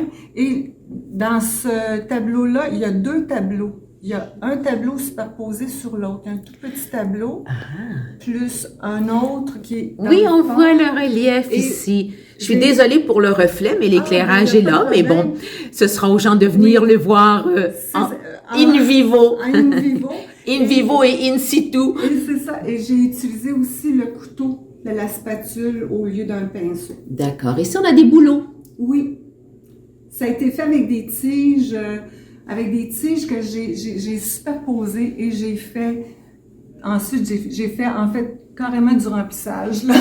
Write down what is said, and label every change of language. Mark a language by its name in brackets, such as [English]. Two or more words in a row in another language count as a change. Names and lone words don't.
[French] Et dans ce tableau-là, il y a 2 tableaux. Il y a un tableau superposé sur l'autre, un tout petit tableau, plus un autre qui est dans Oui, le on fond. voit le relief Et ici. Je suis j'ai- désolée pour le reflet, mais l'éclairage est là. Mais bon, ce sera aux gens de venir le voir [Latin] in vivo. In vivo. In vivo et in situ. [French] Et c'est ça. Et j'ai utilisé aussi le couteau de la spatule au lieu d'un pinceau. D'accord. Ici, on a des bouleaux. Oui. Ça a été fait avec des tiges que j'ai superposées et j'ai fait. Ensuite, j'ai fait en fait carrément du remplissage, là.